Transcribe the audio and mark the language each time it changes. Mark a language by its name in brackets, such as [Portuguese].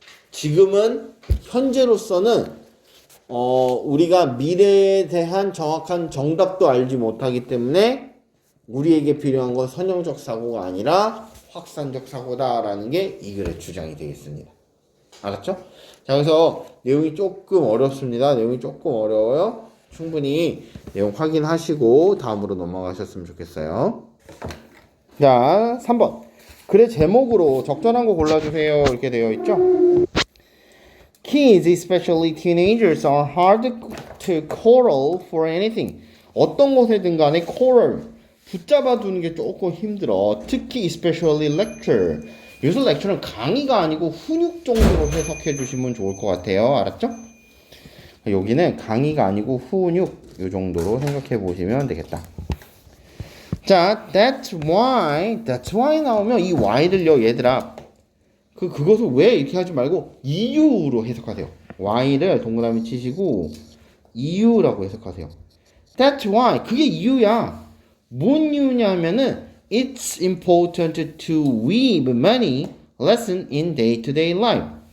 [Korean] 지금은 현재로서는 우리가 미래에 대한 정확한 정답도 알지 못하기 때문에 우리에게 필요한 건 선형적 사고가 아니라 확산적 사고다라는 게 이 글의 주장이 되겠습니다. 알았죠? 자, 그래서 내용이 조금 어렵습니다. 내용이 조금 어려워요. 충분히 내용 확인하시고 다음으로 넘어가셨으면 좋겠어요. 자, 3번. 글의 제목으로 적절한 거 골라주세요. 이렇게 되어 있죠? [English] Kids, especially teenagers, are hard to corral for anything. [Korean] 어떤 것에든 간에 corral, 붙잡아 두는 게 조금 힘들어. 특히 [English] especially lecture. [Korean] 여기서 lecture는 강의가 아니고 훈육 정도로 해석해 주시면 좋을 것 같아요. 알았죠? 여기는 강의가 아니고 훈육 이 정도로 생각해 보시면 되겠다. 자, [English] that's why [Korean] 나오면 이 why를요, 얘들아. 그것을 왜 이렇게 하지 말고 이유로 해석하세요. why를 동그라미 치시고 이유라고 해석하세요. [English] That's why. [Korean] 그게 이유야. 뭔 이유냐면은 [English] it's important to weave many lessons in day-to-day life.